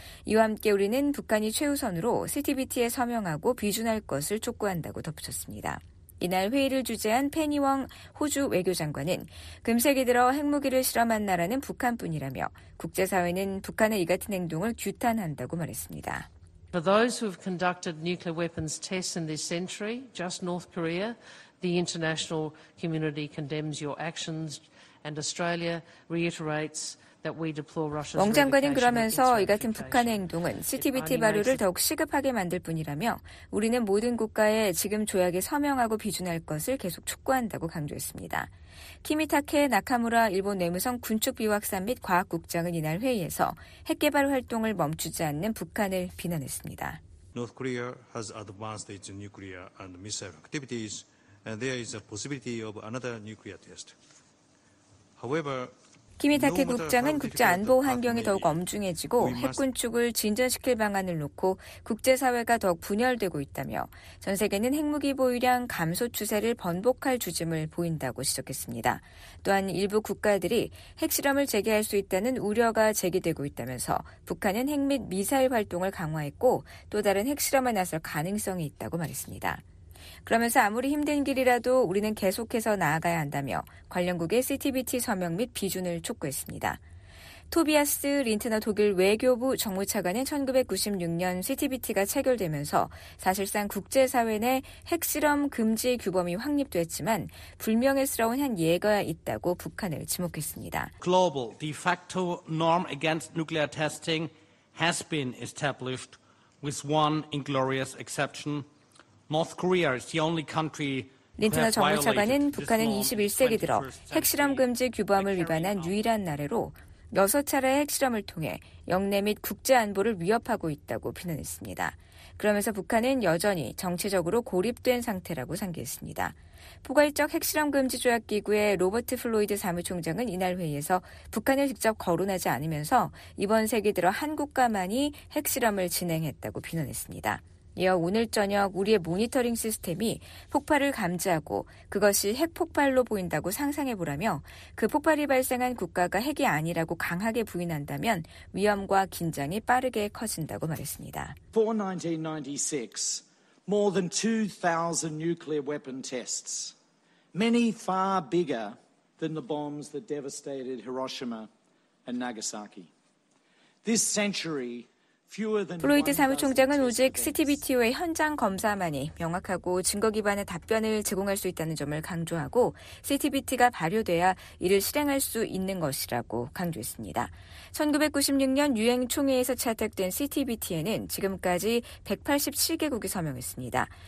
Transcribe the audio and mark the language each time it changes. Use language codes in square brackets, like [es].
[ko] 이와 함께 우리는 북한이 최우선으로 CTBT에 서명하고 비준할 것을 촉구한다고 덧붙였습니다. 이날 회의를 주재한 페니웡 호주 외교장관은 금세기 들어 핵무기를 실험한 나라는 북한뿐이라며 국제사회는 북한의 이 같은 행동을 규탄한다고 말했습니다. [en] For those who have conducted nuclear weapons tests in this century, just North Korea, the international community condemns your actions and Australia reiterates [ko] 웡 장관은 그러면서 이 같은 북한의 행동은 CTBT 발효를 더욱 시급하게 만들 뿐이라며 우리는 모든 국가에 지금 조약에 서명하고 비준할 것을 계속 촉구한다고 강조했습니다. 키미타케 나카무라 일본 내무성 군축비확산 및 과학국장은 이날 회의에서 핵개발 활동을 멈추지 않는 북한을 비난했습니다. [en] North Korea has advanced its nuclear and missile activities, and there is a possibility of another nuclear test. However, [ko] 키미타케 국장은 국제안보 환경이 더욱 엄중해지고 핵군축을 진전시킬 방안을 놓고 국제사회가 더욱 분열되고 있다며 전 세계는 핵무기 보유량 감소 추세를 번복할 조짐을 보인다고 지적했습니다. 또한 일부 국가들이 핵실험을 재개할 수 있다는 우려가 제기되고 있다면서 북한은 핵 및 미사일 활동을 강화했고 또 다른 핵실험에 나설 가능성이 있다고 말했습니다. 그러면서 아무리 힘든 길이라도 우리는 계속해서 나아가야 한다며 관련국의 CTBT 서명 및 비준을 촉구했습니다. 토비아스 린트너 독일 외교부 정무차관은 1996년 CTBT가 체결되면서 사실상 국제사회 내 핵실험 금지 규범이 확립됐지만 불명예스러운 한 예가 있다고 북한을 지목했습니다. [en] Global de facto norm against nuclear testing has been established with one inglorious exception. North Korea is the only country. [ko] 린트너 정무차관은 북한은 21세기 들어 핵실험 금지 규범을 위반한 유일한 나라로 6차례의 핵실험을 통해 영내 및 국제 안보를 위협하고 있다고 비난했습니다. 그러면서 북한은 여전히 정치적으로 고립된 상태라고 상기했습니다. 포괄적 핵실험 금지 조약 기구의 로버트 플로이드 사무총장은 이날 회의에서 북한을 직접 거론하지 않으면서 이번 세기 들어 한 국가만이 핵실험을 진행했다고 비난했습니다. 이어 오늘 저녁 우리의 모니터링 시스템이 폭발을 감지하고 그것이 핵폭발로 보인다고 상상해보라며 그 폭발이 발생한 국가가 핵이 아니라고 강하게 부인한다면 위험과 긴장이 빠르게 커진다고 말했습니다. [en] For 1996, more than 2,000 nuclear weapon tests, many far bigger than the bombs that devastated Hiroshima and Nagasaki. This century [ko] 플로이드 사무총장은 오직 CTBTO의 현장 검사만이 명확하고 증거 기반의 답변을 제공할 수 있다는 점을 강조하고 CTBT가 발효돼야 이를 실행할 수 있는 것이라고 강조했습니다. 1996년 유엔 총회에서 채택된 CTBT에는 지금까지 187개국이 서명했습니다.